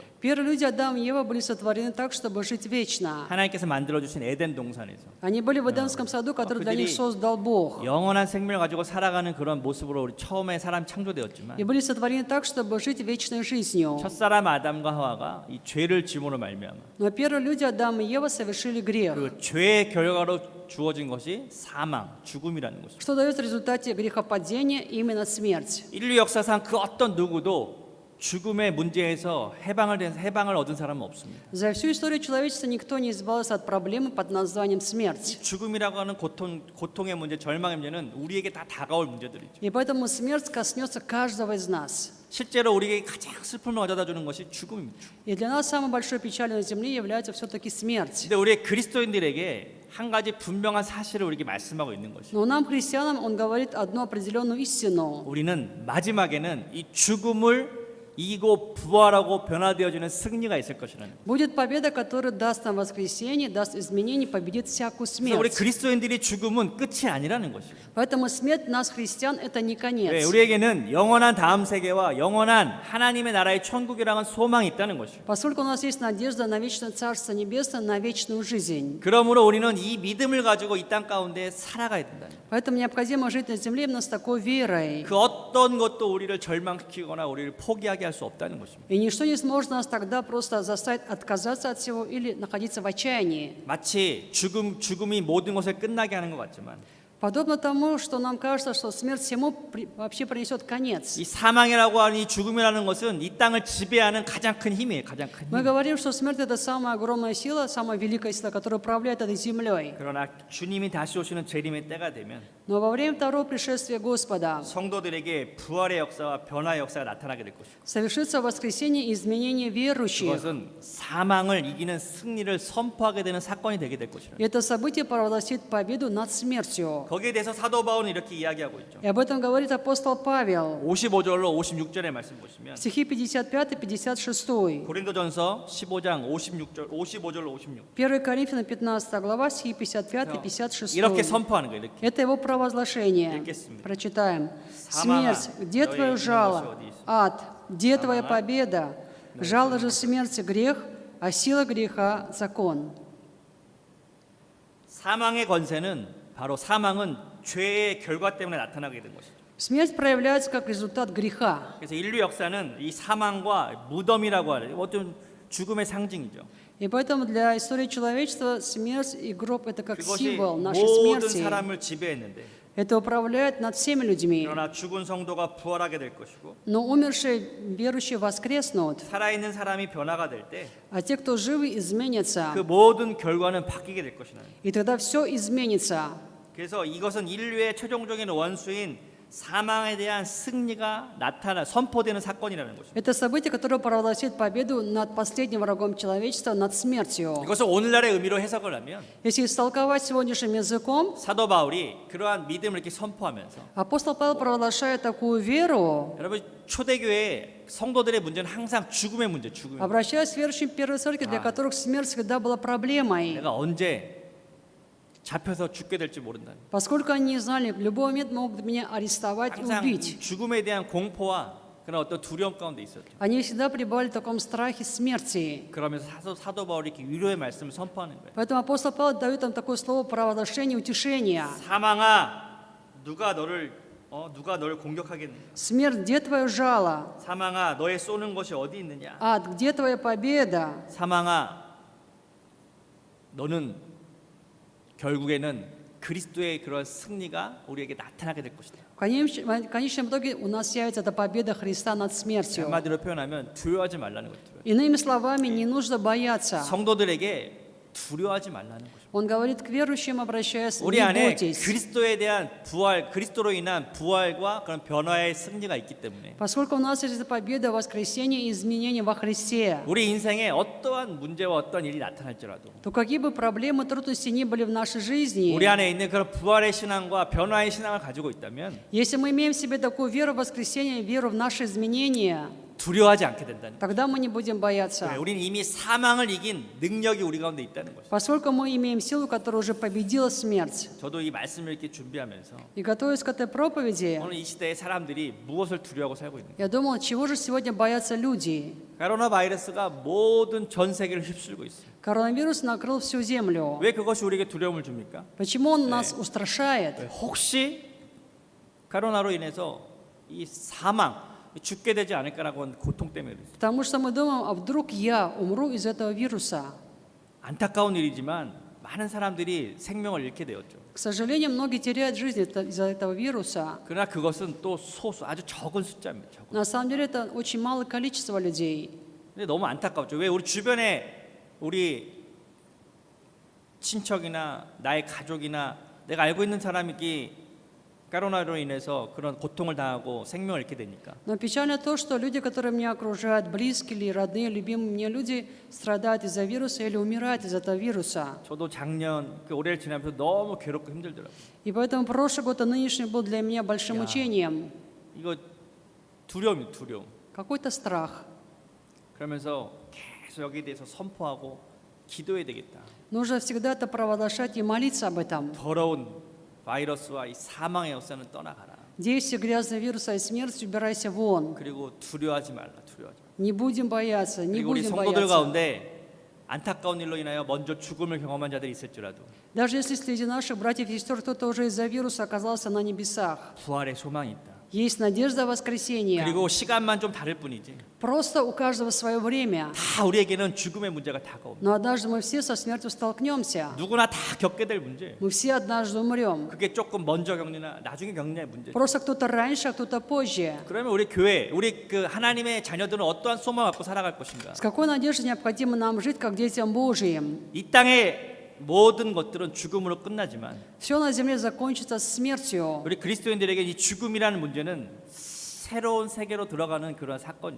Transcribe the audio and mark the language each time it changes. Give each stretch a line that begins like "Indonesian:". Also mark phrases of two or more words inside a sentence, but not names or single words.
Russian: Первые люди, Адам и Ева, были сотворены так, чтобы жить вечно.
Korean: 하나님께서 만들어주신 에덴 동산에서
Russian: Они были в Эдемском саду, который для них создал Бог.
Korean: 영원한 생명을 가지고 살아가는 그런 모습으로 우리 처음에 사람 창조되었지만
Russian: И были сотворены так, чтобы жить вечной жизнью.
Korean: 첫사람 아담과 하와가 이 죄를 짐으로 말미암아
Russian: Но первые люди, Адам и Ева, совершили грех.
Korean: 그 죄의 결과로 주어진 것이 사망, 죽음이라는 것입니다.
Russian: Что дает в результате грехопадения именно смерть.
Korean: 인류 역사상 그 어떤 누구도 죽음의 문제에서 해방을 얻은 사람은 없습니다.
Russian: За всю историю человечества никто не избавился от проблемы под названием смерть.
Korean: 죽음이라고 하는 고통의 문제, 절망의 문제는 우리에게 다 다가올 문제들이죠.
Russian: И поэтому смерть коснется каждого из нас.
Korean: 실제로 우리에게 가장 슬픔을 가져다 주는 것이 죽음입니다.
Russian: И для нас самой большой печалью на земле является все-таки смерть.
Korean: 근데 우리 그리스도인들에게 한 가지 분명한 사실을 우리에게 말씀하고 있는 것이죠.
Russian: Но нам, христианам, он говорит одну определенную истину.
Korean: 우리는 마지막에는 이 죽음을 이기고 부활하고 변화되어지는 승리가 있을 것이라는 거예요.
Russian: Будет победа, которая даст нам воскресение, даст изменение, победит всякую
Korean: 그래서 우리
Russian: смерть.
Korean: 그리스도인들이 죽음은 끝이 아니라는 것이에요.
Russian: Поэтому смерть нас, христиан, это не
Korean: 네,
Russian: конец.
Korean: 우리에게는 영원한 다음 세계와 영원한 하나님의 나라의 천국이라는 소망이 있다는 것이죠.
Russian: Поскольку у нас есть надежда на вечное Царство Небесное, на вечную жизнь.
Korean: 그러므로 우리는 이 믿음을 가지고 이 땅 가운데 살아가야 된다는 거예요.
Russian: Поэтому необходимо жить на земле именно с такой верой.
Korean: 그 어떤 것도 우리를 절망시키거나 우리를 포기하게 할 수 없다는 것입니다.
Russian: И ничто не сможет нас тогда просто заставить отказаться от всего или находиться в отчаянии.
Korean: 마치 죽음이 모든 것을 끝나게 하는 것 같지만
Russian: Подобно тому, что нам кажется, что смерть всему вообще принесет конец.
Korean: 이 사망이라고 하는 이 죽음이라는 것은 이 땅을 지배하는 가장 큰 힘이에요. 가장 큰
Russian: Мы
Korean: 힘.
Russian: говорим, что смерть – это самая огромная сила, самая великая сила, которая управляет этой землей.
Korean: 그러나 주님이 다시 오시는 재림의 때가 되면
Russian: Но во время второго пришествия Господа
Korean: 성도들에게 부활의 역사와 변화의 역사가 나타나게 될 것입니다.
Russian: совершится воскресение и изменение верующих.
Korean: 그것은 사망을 이기는 승리를 선포하게 되는 사건이 되게 될 것이라.
Russian: И это событие провозгласит победу над смертью.
Korean: 거기에 대해서 사도 바울은 이렇게 이야기하고 있죠.
Russian: И об этом говорит апостол Павел.
Korean: 55절로 56절의 말씀 보시면
Russian: Стихи 55-56.
Korean: 고린도전서 15장 55절로 56.
Russian: 1 Коринфянам 15 глава, стихи 55-56.
Korean: 이렇게 선포하는 거예요. 이렇게.
Russian: Это его провозглашение.
Korean: 읽겠습니다.
Russian: Прочитаем. Самара, Смерть, где
Korean: 너의
Russian: твое
Korean: 있는
Russian: жало?
Korean: 것이 어디 있어?
Russian: Ад, где твоя Самара, победа? Жало же смерти грех, а сила греха закон.
Korean: 사망의 권세는 바로 사망은 죄의 결과 때문에 나타나게 된 것이죠.
Russian: Смерть проявляется как результат греха.
Korean: 그래서 인류 역사는 이 사망과 무덤이라고 하는 어떤 죽음의 상징이죠.
Russian: И поэтому для истории человечества смерть и гроб – это как
Korean: 그것이
Russian: символ нашей
Korean: 모든
Russian: смерти.
Korean: 사람을 지배했는데
Russian: Это управляет над всеми людьми.
Korean: 그러나 죽은 성도가 부활하게 될 것이고
Russian: Но умершие верующие воскреснут,
Korean: 살아있는 사람이 변화가 될 때 그
Russian: а те, кто живы, изменятся.
Korean: 모든 결과는 바뀌게 될 것이라는 거예요.
Russian: И тогда все изменится.
Korean: 그래서 이것은 인류의 최종적인 원수인 사망에 대한 승리가 선포되는 사건이라는 것입니다.
Russian: Это событие, которое провозгласит победу над последним врагом человечества, над смертью.
Korean: 이것을 오늘날의 의미로 해석을 하면
Russian: Если истолковать сегодняшним языком,
Korean: 사도 바울이 그러한 믿음을 이렇게 선포하면서
Russian: апостол Павел провозглашает такую веру,
Korean: 여러분 초대교회 성도들의 문제는 항상 죽음의 문제, 죽음의 문제.
Russian: обращаясь к верующим первой церкви, для которых смерть всегда была проблемой,
Korean: 내가 언제 잡혀서 죽게 될지 모른다.
Russian: поскольку они не знали, в любой момент могут меня арестовать и
Korean: 항상
Russian: убить.
Korean: 죽음에 대한 공포와 그런 어떤 두려움 가운데 있었죠.
Russian: Они всегда пребывали в таком страхе смерти.
Korean: 그러면서 사도 바울이 이렇게 위로의 말씀을 선포하는 거예요.
Russian: Поэтому апостол Павел дает им такое слово провозглашения, утешения.
Korean: 사망아, 누가 너를 공격하겠느냐?
Russian: Смерть, где твое жало?
Korean: 사망아, 너의 쏘는 것이 어디 있느냐?
Russian: Ад, где твоя победа?
Korean: 사망아, 너는 결국에는 그리스도의 그런 승리가 우리에게 나타나게 될 것이다.
Russian: В конечном итоге у нас явится эта победа Христа над смертью.
Korean: 한마디로 표현하면 두려워하지 말라는 거죠.
Russian: Иными словами, не нужно бояться.
Korean: 성도들에게 두려워하지 말라는 거죠.
Russian: Он говорит к верующим, обращаясь,
Korean: 우리
Russian: не
Korean: 안에
Russian: бойтесь.
Korean: 그리스도에 대한 부활, 그리스도로 인한 부활과 그런 변화의 승리가 있기 때문에
Russian: Поскольку у нас есть эта победа, воскресение и изменение во Христе,
Korean: 우리 인생에 어떠한 문제와 어떤 일이 나타날지라도
Russian: то какие бы проблемы, трудности ни были в нашей жизни,
Korean: 우리 안에 있는 그런 부활의 신앙과 변화의 신앙을 가지고 있다면
Russian: если мы имеем в себе такую веру в воскресение, веру в наши изменения,
Korean: 두려워하지 않게 된다는 거예요.
Russian: тогда мы не будем бояться.
Korean: 우리는 이미 사망을 이긴 능력이 우리 가운데 있다는 것이죠.
Russian: Поскольку мы имеем силу, которая уже победила смерть.
Korean: 저도 이 말씀을 이렇게 준비하면서
Russian: И готовясь к этой проповеди,
Korean: 오늘 이 시대의 사람들이 무엇을 두려워하고 살고 있는가?
Russian: я думал, чего же сегодня боятся люди?
Korean: 코로나 바이러스가 모든 전 세계를 휩쓸고 있어요.
Russian: Коронавирус накрыл всю землю.
Korean: 왜 그것이 우리에게 두려움을 줍니까?
Russian: Почему он нас устрашает?
Korean: 혹시 코로나로 인해서 이 사망, 죽게 되지 않을까라고 하는 고통 때문에 그랬어요.
Russian: Потому что мы думаем, а вдруг я умру из этого вируса?
Korean: 안타까운 일이지만 많은 사람들이 생명을 잃게 되었죠.
Russian: К сожалению, многие теряют жизнь из-за этого вируса.
Korean: 그러나 그것은 또 소수, 아주 적은 숫자입니다. 적은.
Russian: На самом деле это очень малое количество людей.
Korean: 근데 너무 안타깝죠. 왜 우리 주변에 우리 친척이나 나의 가족이나 내가 알고 있는 사람이 코로나로 인해서 그런 고통을 당하고 생명을 잃게 되니까.
Russian: Но печально то, что люди, которые меня окружают, близкие или родные, любимые мне люди, страдают из-за вируса или умирают из-за этого вируса.
Korean: 저도 작년 올해를 지나면서 너무 괴롭고 힘들더라고요.
Russian: И поэтому прошлый год и нынешний был для меня большим мучением.
Korean: 이거 두려움.
Russian: какой-то страх.
Korean: 그러면서 계속 여기에 대해서 선포하고 기도해야 되겠다.
Russian: Нужно всегда это провозглашать и молиться об этом.
Korean: 더러운 바이러스와 이 사망의 역사는 떠나가라.
Russian: Действие грязного вируса и смерть, убирайся вон.
Korean: 그리고 두려워하지 말라. 두려워하지 말라.
Russian: Не будем бояться, не
Korean: 그리고 우리
Russian: будем
Korean: 성도들
Russian: бояться.
Korean: 가운데 안타까운 일로 인하여 먼저 죽음을 경험한 자들이 있을지라도
Russian: Даже если среди наших братьев и сестер кто-то уже из-за вируса оказался на небесах,
Korean: 부활의 소망이 있다.
Russian: есть надежда воскресения.
Korean: 그리고 시간만 좀 다를 뿐이지.
Russian: Просто у каждого свое время.
Korean: 다 우리에게는 죽음의 문제가 다가옵니다.
Russian: Но однажды мы все со смертью столкнемся.
Korean: 누구나 다 겪게 될 문제.
Russian: Мы все однажды умрем.
Korean: 그게 조금 먼저 겪느냐 나중에 겪느냐의 문제.
Russian: Просто кто-то раньше, а кто-то позже.
Korean: 그러면 우리 교회, 우리 그 하나님의 자녀들은 어떠한 소망을 갖고 살아갈 것인가?
Russian: С какой надеждой необходимо нам жить, как детям Божьим?
Korean: 이 땅의 모든 것들은 죽음으로 끝나지만
Russian: Все на земле закончится смертью.
Korean: 우리 그리스도인들에게 이 죽음이라는 문제는 새로운 세계로 들어가는 그런 사건이에요.